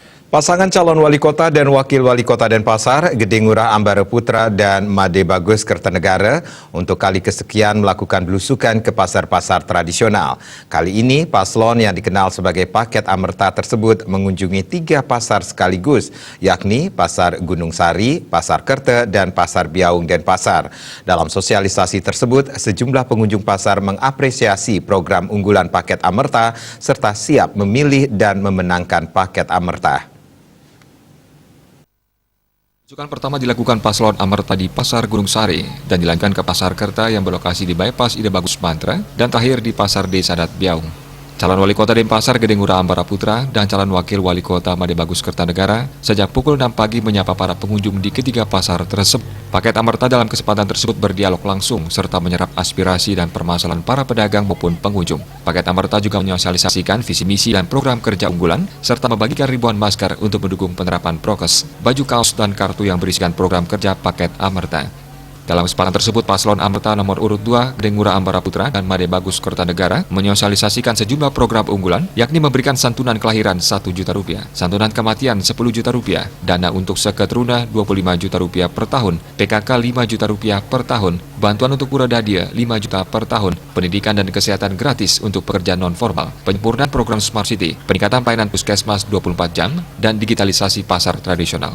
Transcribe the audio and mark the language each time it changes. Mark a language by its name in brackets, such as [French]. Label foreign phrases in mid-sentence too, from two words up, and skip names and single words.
[Indonesian] Pasangan calon wali kota dan wakil wali kota Denpasar, Gede Ngurah Ambara Putra dan Made Bagus Kertanegara untuk kali kesekian melakukan belusukan ke pasar-pasar tradisional. Kali ini, paslon yang dikenal sebagai paket Amerta tersebut mengunjungi 3 pasar sekaligus, yakni Pasar Gunung Sari, Pasar Kerte, dan Pasar Biaung Denpasar. Dalam sosialisasi tersebut, sejumlah pengunjung pasar mengapresiasi program unggulan paket Amerta serta siap memilih dan memenangkan paket Amerta. Belusukan pertama dilakukan paslon Amerta di Pasar Gunung Sari dan dilanjutkan ke Pasar Kerta yang berlokasi di Bypass Ide Bagus Mantra dan terakhir di Pasar Desa Adat Biaung. Calon wali kota Denpasar Gede Ngurah Ambara Putra dan calon wakil wali kota Made Bagus Kertanegara sejak pukul 6 pagi menyapa para pengunjung di ketiga pasar tersebut. Paket Amerta dalam kesempatan tersebut berdialog langsung serta menyerap aspirasi dan permasalahan para pedagang maupun pengunjung. Paket Amerta juga menyosialisasikan visi misi dan program kerja unggulan serta membagikan ribuan masker untuk mendukung penerapan prokes, baju kaos dan kartu yang berisikan program kerja paket Amerta. Dalam kesempatan tersebut, paslon Amerta nomor urut 2, Gede Ngurah Ambara Putra dan Made Bagus Kertanegara menyosialisasikan sejumlah program unggulan, yakni memberikan santunan kelahiran Rp1.000.000, santunan kematian Rp10.000.000, dana untuk seketeruna Rp25.000.000 per tahun, PKK Rp5.000.000 per tahun, bantuan untuk Puradadia Rp5.000.000 per tahun, pendidikan dan kesehatan gratis untuk pekerja non-formal, penyempurnaan program Smart City, peningkatan pelayanan puskesmas 24 jam, dan digitalisasi pasar tradisional.